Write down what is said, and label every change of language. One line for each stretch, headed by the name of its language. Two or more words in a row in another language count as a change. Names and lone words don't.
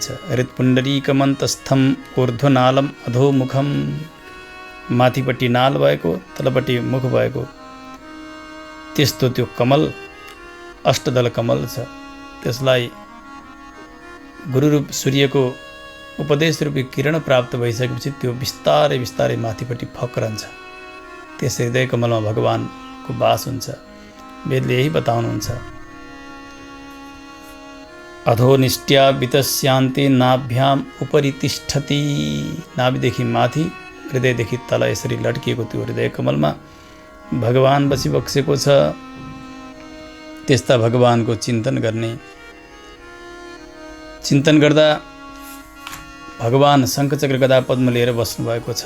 Sanskrit: हृत्पुण्डरीकमन्तस्थम ऊर्ध्वनालम अधोमुखम,
Nepali: माथिपट्टि नाल भएको तलपट्टि मुख भएको त्यस्तो त्यो कमल अष्टदल कमल छ। त्यसलाई गुरुरूप सूर्यको उपदेश रूपी किरण प्राप्त भइसकेपछि त्यो बिस्तारै बिस्तारै माथिपट्टि फक्रन्छ। त्यस हृदय कमलमा भगवानको वास हुन्छ। वेदले यही बताउनुहुन्छ।
Sanskrit: अधोनिष्ट्या वितस्यान्ते नाभ्याम उपरि तिष्ठति।
Nepali: नाभिदेखि माथि, हृदयदेखि तल यसरी लड्किएको त्यो हृदय कमलमा भगवान बसिबक्सेको छ त्यस्ता भगवानको चिन्तन गर्ने। चिन्तन गर्दा भगवान शङ्खचक्र गदा पद्म लिएर बस्नुभएको छ।